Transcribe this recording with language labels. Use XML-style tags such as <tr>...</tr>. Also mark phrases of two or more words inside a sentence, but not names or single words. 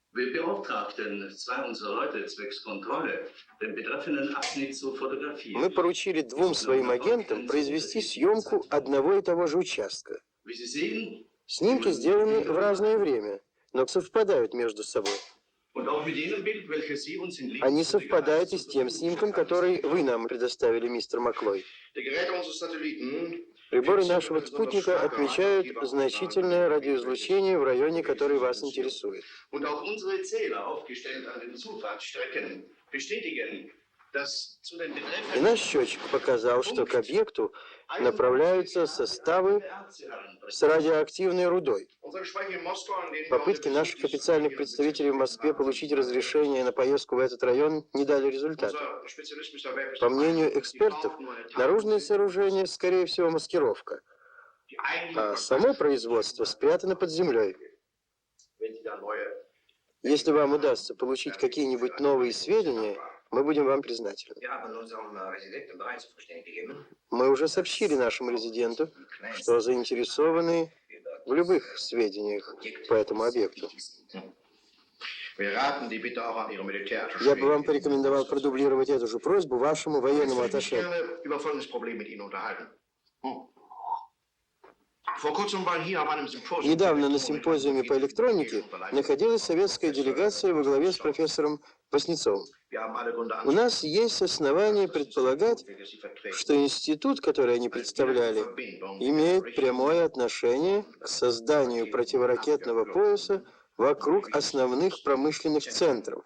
<de>Wir beauftragten zwei unserer Leute zwecks Kontrolle, den betreffenden Abschnitt zu fotografieren.</de> <ru>Мы поручили двум своим агентам произвести съемку одного и того же участка.</ru> <de>Wie Sie sehen,</de> <ru>Снимки сделаны в разное время, но совпадают между собой.</ru> <de>und auch mit jenem Bild, welches Sie uns in</de> <ru>Они совпадают и с тем снимком, который вы нам предоставили, мистер Маклой.</ru> <de>Die Geräte unseres Satelliten</de> <ru>Приборы нашего спутника отмечают значительное радиоизлучение в районе, который вас интересует.</ru> <de>und auch unsere Zähler, aufgestellt an den Zufahrtsstrecken, bestätigen, dass zu den</de> <ru>И</ru> <de>betreffenden</de> <ru>наш счетчик показал, что к объекту направляются составы с радиоактивной рудой.</ru> <de>unsere Sprecher in Moskau, an denen</de> <ru>Попытки наших официальных представителей в Москве получить разрешение на поездку в этот район не дали результата.</ru> <de>unser Spezialist Mr. Webb</de> <ru>По мнению экспертов, наружное сооружение, скорее всего, маскировка, а само производство спрятано под землей. Если вам удастся получить какие-нибудь новые сведения, мы будем вам признательны. Мы уже сообщили нашему резиденту, что заинтересованы в любых сведениях по этому объекту.</ru> <de>Wir raten die Bitte auch an Ihre Militärattaché.</de> <ru>Я бы вам порекомендовал продублировать эту же просьбу вашему военному</ru> <de>Ich</de> <ru>атташе.</ru> <de>gerne über folgendes Problem mit Ihnen unterhalten. Vor kurzem waren hier auf einem Symposium</de> <ru>Недавно на симпозиуме по электронике находилась советская делегация во главе с профессором Васнецовым. У нас есть основания предполагать, что институт, который они представляли, имеет прямое отношение к созданию противоракетного пояса вокруг основных промышленных центров.</ru>